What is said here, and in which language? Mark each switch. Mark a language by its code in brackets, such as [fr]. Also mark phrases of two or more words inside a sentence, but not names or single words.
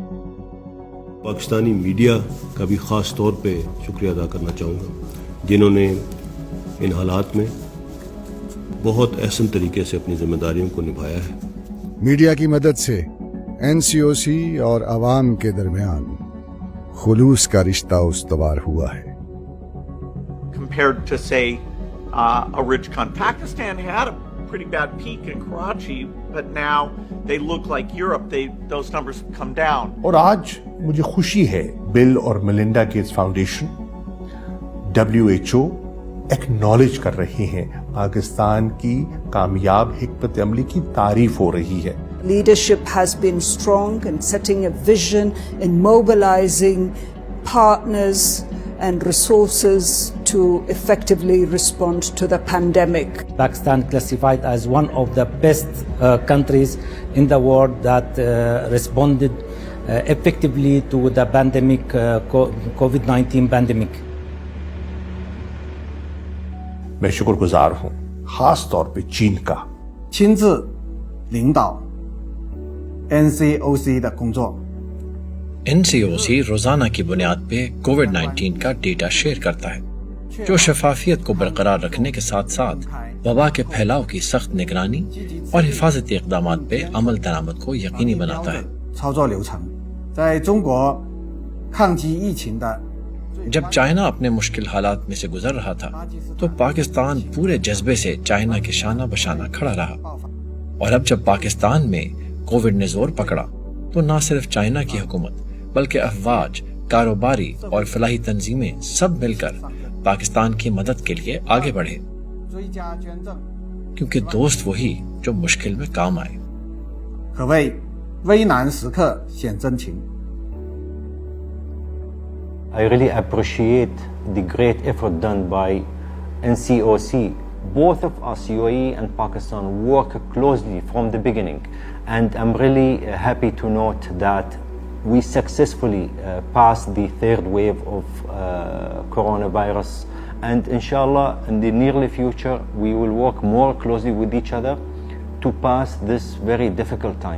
[ur] پاکستانی میڈیا کا بھی خاص طور پہ شکریہ ادا کرنا چاہوں گا جنہوں نے ان حالات میں بہت احسن طریقے سے اپنی ذمہ داریوں کو نبھایا ہے. میڈیا کی مدد سے NCOC اور عوام کے درمیان خلوص کا رشتہ استوار ہوا ہے. [en] Compared to say a rich country, Pakistan had a pretty bad peak in Karachi, but now they look like Europe. Those numbers have come down. [ur] اور آج مجھے خوشی ہے بل اور میلنڈا گیٹس فاؤنڈیشن WHO ایکنالج کر رہی ہیں، پاکستان کی کامیاب حکمت عملی کی تعریف ہو رہی ہے. [en] Leadership has been strong in setting a vision, in mobilizing partners and resources to effectively respond to the pandemic. Pakistan classified as one of the best countries in the world that responded effectively to the pandemic, COVID-19 pandemic. [ur] میں شکر گزار ہوں خاص طور پہ چین کا. [zh] 亲自领导 NCOC 的工作。 [ur] NCOC روزانہ کی بنیاد پہ کووڈ-19 کا [en] data share [ur] کرتا ہے جو شفافیت کو برقرار رکھنے کے ساتھ ساتھ وبا کے پھیلاؤ کی سخت نگرانی اور حفاظتی اقدامات پہ عمل درآمد کو یقینی بناتا ہے. [zh] 操作流程在中国抗击疫情的 [ur] جب چائنا اپنے مشکل حالات میں سے گزر رہا تھا تو پاکستان پورے جذبے سے چائنا کے شانہ بشانہ کھڑا رہا، اور اب جب پاکستان میں کووڈ نے زور پکڑا تو نہ صرف چائنا کی حکومت بلکہ افواج، کاروباری اور فلاحی تنظیمیں سب مل کر پاکستان کی مدد کے لیے آگے بڑھے، کیونکہ دوست وہی جو مشکل میں کام آئے. [zh] 可谓危难时刻显真情。 [en] I really appreciate the great effort done by NCOC. Both of us, UAE and Pakistan, work closely from the beginning, and I'm really happy to note that we successfully passed the third wave of coronavirus, and inshallah in the nearly future we will work more closely with each other to pass this very difficult time.